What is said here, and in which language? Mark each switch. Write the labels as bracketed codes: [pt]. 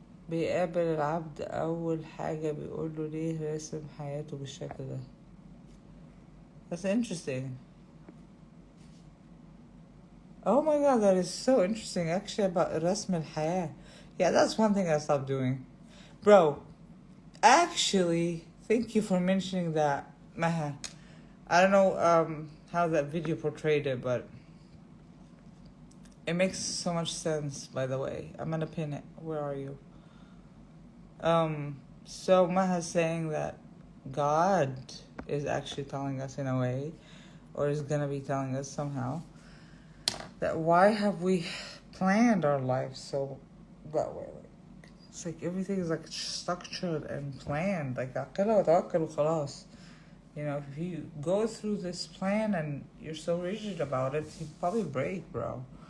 [ar] بيقابل العبد أول حاجة بيقول له ليه راسم حياته بالشكل ده. [en] That's interesting. Oh my god, that is so interesting actually about [ar] رسم الحياة. [en] Yeah, that's one thing I stopped doing. Bro, actually, thank you for mentioning that. Maha. I don't know how that video portrayed it, but it makes so much sense, by the way. I'm gonna pin it. Where are you? So Maha's saying that God is actually telling us in a way, or is gonna be telling us somehow, that why have we planned our lives so that way? Like, it's like everything is like structured and planned. Like, [ar] عقلها وتوكل وخلاص. [en] You know, if you go through this plan and you're so rigid about it, you probably break, bro.